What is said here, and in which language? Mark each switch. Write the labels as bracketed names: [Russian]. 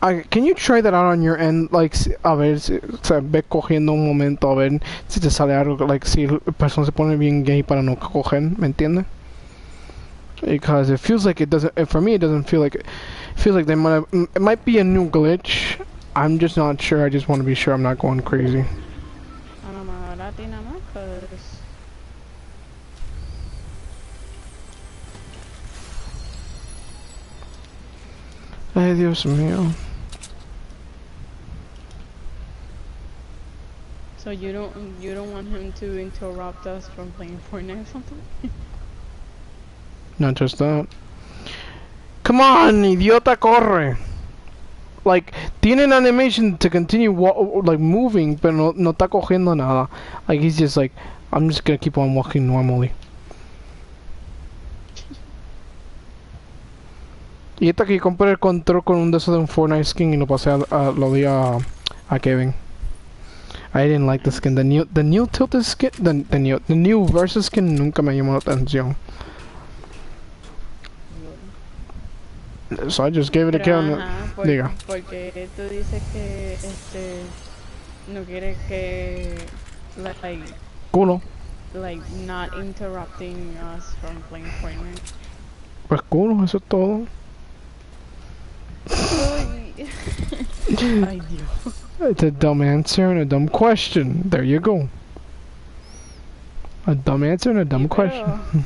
[English] Can you try that out on your end? [Spanish] Like, a ver, o sea, ve cogiendo un momento, a ver si te sale algo, like, si la persona se pone bien gay para no coger, ¿me entiendes? [English] Because it feels like it doesn't, for me it doesn't feel like, it feels like it might be a new glitch. I'm just not sure, I just want to be sure I'm not going crazy. [Spanish] A lo mejor a ti nada más, pues... Ay, Dios mío. [English] So you don't want him to interrupt us from playing Fortnite or something? Not just that. Come on, [Spanish] idiota, corre. Like, tienen [English] animation to continue like moving, [Spanish] pero no está cogiendo nada. [English] Like, he's just like, I'm just gonna keep on walking normally. [Spanish] Y esta que compré el control con un de esos de un Fortnite skin y lo pasé lo di a Kevin. [English] I didn't like the skin. The new tilted skin, the new versus skin [Spanish] nunca me llamó la atención. [English] So I just gave it a [Spanish] Pero, [English] count. [Spanish] Diga. Porque tú dices que no quieres que like Culo. [English] like not interrupting us from playing Fortnite. [Spanish] Pues culo, eso es todo. Ay, Dios. [English] It's a dumb answer and a dumb question. There you go. A dumb answer and a dumb question.